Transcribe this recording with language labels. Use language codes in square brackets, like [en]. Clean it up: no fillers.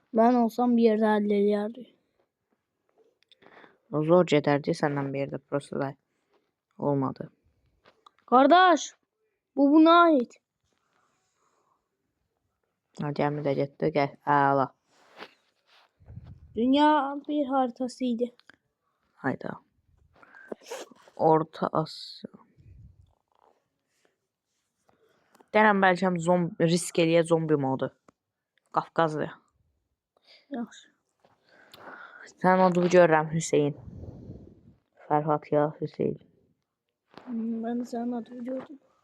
[tr] Ben olsam bir yerde hallederdim. [az] Zor gedərdi səndən bir yerdə prosto da olmadı. [tr] Kardeş, bu buna ait. [az] Gəmi də getdi, əla. [tr] Dünya bir haritasıydı. Hayda. Orta Asya. [az] Deyirəm bəlkə risk eləyə zombi modu. Qafqazdır. Yaxşı. Sən adını görürəm Hüseyin. Fərhad ya Hüseyin. [tr] Ben de senin adını gördüm.